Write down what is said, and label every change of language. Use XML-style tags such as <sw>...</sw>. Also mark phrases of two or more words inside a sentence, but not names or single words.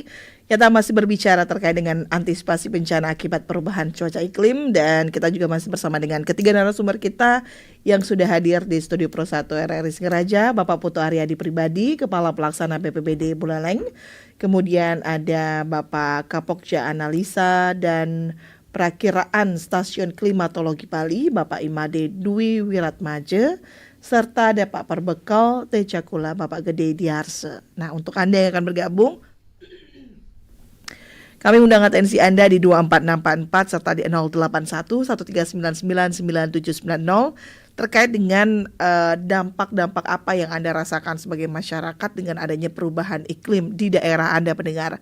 <id>Kita masih berbicara terkait dengan antisipasi bencana akibat perubahan cuaca iklim, dan kita juga masih bersama dengan ketiga narasumber kita yang sudah hadir di studio Pro 1 RRI Singaraja, Bapak Putu Aryadi Pribadi, Kepala Pelaksana BPBD Buleleng. Kemudian ada Bapak Kapokja Analisa dan Perakiraan Stasiun Klimatologi Bali, Bapak Imade Dwi Wiratmaje, serta ada Pak Perbekal Tecakula, Bapak Gede Diarse. Nah, untuk Anda yang akan bergabung, kami undang atensi Anda di 24644 serta di 081 1399 9790 terkait dengan dampak-dampak apa yang Anda rasakan sebagai masyarakat dengan adanya perubahan iklim di daerah Anda pendengar.</id>